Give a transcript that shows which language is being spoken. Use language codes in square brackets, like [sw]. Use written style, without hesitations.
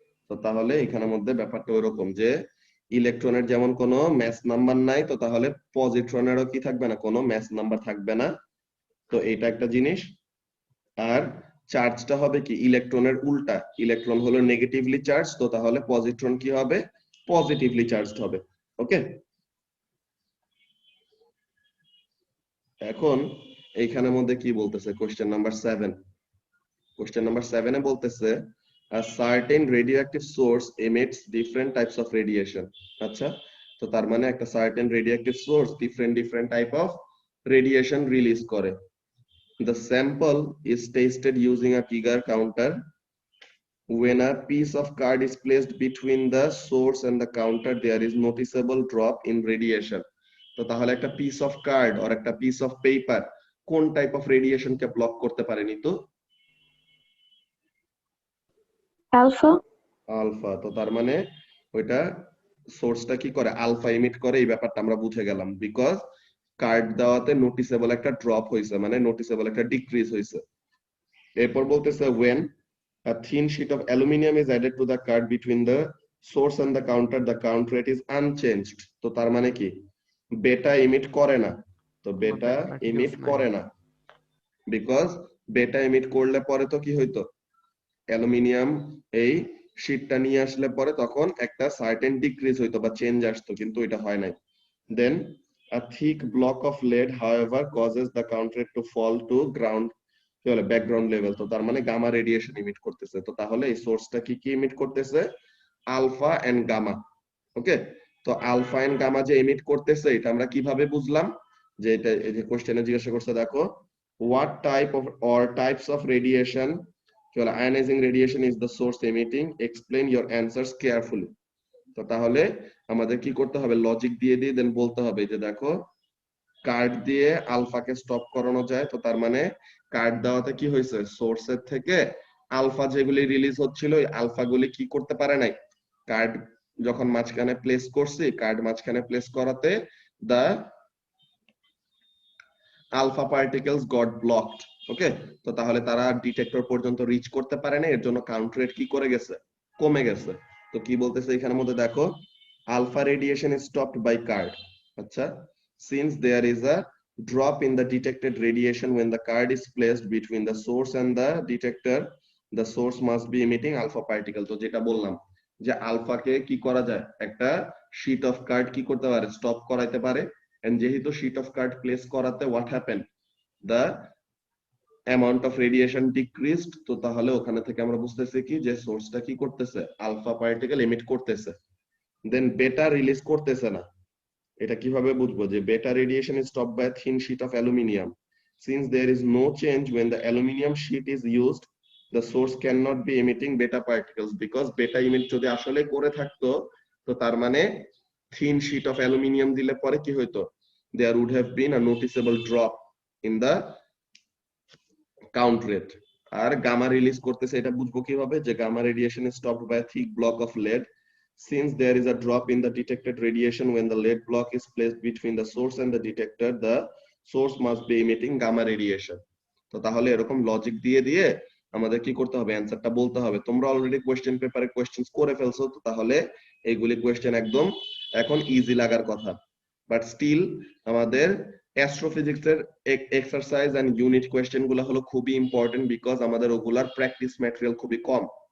[bn] তো তাহলে এখানের মধ্যে ব্যাপারটা ওইরকম যে ইলেকট্রনের যেমন কোনো ম্যাস নাম্বার নাই, তো তাহলে পজিট্রনেরও কি থাকবে না, কোনো ম্যাস নাম্বার থাকবে না, তো এটা একটা জিনিস। আর চার্জটা হবে কি ইলেকট্রনের উল্টা, ইলেকট্রন হলো নেগেটিভলি চার্জ, তো তাহলে পজিট্রন কি হবে, পজিটিভলি চার্জড হবে। [en] Okay, এখন এইখানের মধ্যে কি বলতেছে কোশ্চেন নাম্বার 7, কোশ্চেন নাম্বার 7 এ বলতেছে a certain radioactive source emits different types of radiation, আচ্ছা, তো তার মানে একটা certain radioactive source different type of radiation release করে, the sample is tested using a Geiger counter. When a piece of card is placed between the source and the counter, there is noticeable drop in radiation. [bn] তো তাহলে একটা piece of card আর একটা piece of paper কোন type of radiation K block করতে পারেনি, তো alpha. Alpha, তো তার মানে ওইটা সোর্সটা কি করে, আলফা ইমিট করে, এই ব্যাপারটা আমরা বুঝে গেলাম বিকজ কার্ড দেওয়াতে নোটিসেবল একটা ড্রপ হয়েছে, মানে নোটিসেবল একটা ডিক্রিজ হয়েছে। এরপর বলতেছে when [en] a thin sheet of aluminum is added to the card between the source and the counter, the count rate is unchanged. [bn] তো তার মানে কি বেটা ইমিট করে না, তো কোনো বেটা [en] particles [bn] ইমিট নাই। করে না, বিকজ বেটা ইমিট করলে পরে তো কি হইতো, অ্যালুমিনিয়াম এই শীটটা নিয়ে আসলে পরে তখন একটা সার্টেন ডিক্রিজ হইতো বা চেঞ্জ আসতো, কিন্তু এটা হয় নাই। [en] Then a thick block of lead however causes the count rate to fall to ground কি বলে background level, তো তার মানে gamma radiation emit করতেছে। [bn] তো তাহলে এই সোর্সটা কি কি ইমিট করতেছে, আলফা এন্ড গামা। ওকে, তো আলফা এন্ড গামা যে ইমিট করতেছে এটা আমরা কিভাবে বুঝলাম, যে এটা এই যে কোশ্চেনে জিজ্ঞাসা করছে দেখো, [en] what type of or types of radiation [bn] কি বলে ionising radiation is the source emitting, explain your answers carefully. তো তাহলে আমাদের কি করতে হবে, লজিক দিয়ে দিয়ে দেন বলতে হবে যে দেখো কার্ড দিয়ে আলফাকে স্টপ করানো যায়, তো তার মানে কার্ড দেওয়াতে কি হয়েছে, সোর্সের থেকে আলফা যেগুলি রিলিজ হচ্ছিল ওই আলফা গুলি কি করতে পারে নাই, কার্ড যখন মাঝখানে প্লেস করছি, কার্ড মাঝখানে প্লেস করাতে দা আলফা পার্টিকেলস গট ব্লকড। ওকে, তো তাহলে তারা ডিটেক্টর পর্যন্ত রিচ করতে পারে না, এর জন্য কাউন্ট রেট কি করে গেছে, কমে গেছে। তো কি বলতেছে এখানের মধ্যে দেখো, alpha radiation is stopped by card. [en] আচ্ছা, since there is a drop in the detected radiation when the card is placed between the source and the detector, the source must be emitting alpha particle। [bn] তো যেটা বললাম যে আলফাকে কি করা যায়, একটা sheet of card কি করতে পারে, স্টপ করাইতে পারে। এন্ড যেহেতু শীট অফ কার্ড প্লেস করাতে what happen, [en] the amount of radiation decreased, [bn] তো তাহলে ওখানে থেকে আমরা বুঝতেছি কি যে সোর্সটা কি করতেছে, আলফা পার্টিকেল এমিট করতেছে, দেন বেটা রিলিজ করতেছে না। [en] এটা কিভাবে বুঝবো যে beta radiation is stopped by thin sheet of aluminium, since there is no change when the aluminum sheet is used, the source cannot be emitting beta particles, because beta emit যদি আসলে করে থাকতো, তো তার মানে থিন শীট অফ অ্যালুমিনিয়াম দিলে পরে কি হইতো, there would have been a noticeable drop in the count rate। [bn] আর gamma release করতেছে এটা বুঝবো কিভাবে, [en] যে gamma radiation is stopped by a thick block of lead, since there is a drop in the detected radiation when the lead block is placed between the source and the detector, the source must be emitting gamma radiation। [bn] তো তাহলে এরকম logic দিয়ে দিয়ে আমাদের কি করতে হবে, অ্যানসারটা বলতে হবে। তোমরা অলরেডি কোশ্চেন পেপারে কোশ্চেন করে ফেলছো, তো তাহলে এইগুলি কোশ্চেন একদম এখন ইজি লাগার কথা। বাট স্টিল আমাদের অ্যাস্ট্রোফিজিক্সের এক্সারসাইজ এন্ড ইউনিট কোশ্চেন গুলো হলো খুবই ইম্পর্টেন্ট, বিকজ আমাদের ওগুলার প্র্যাকটিস ম্যাটেরিয়াল খুবই কম।